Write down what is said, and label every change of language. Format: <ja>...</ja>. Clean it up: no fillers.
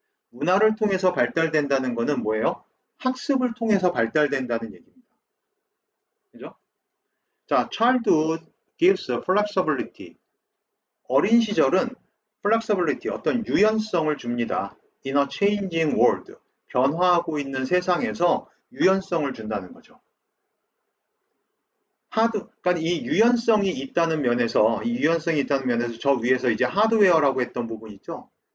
<ko>문화를 통해서 발달된다는 거는 뭐예요? 학습을 통해서 발달된다는 얘기입니다. 그죠?</ko> <en>자, childhood gives flexibility.</en> <ko>어린 시절은 flexibility, 어떤 유연성을 줍니다.</ko> <en>In a changing world.</en> <ko>변화하고 있는 세상에서 유연성을 준다는 거죠. 그러니까 이 유연성이 있다는 면에서 저 위에서 이제 하드웨어라고 했던 부분 있죠.</ko>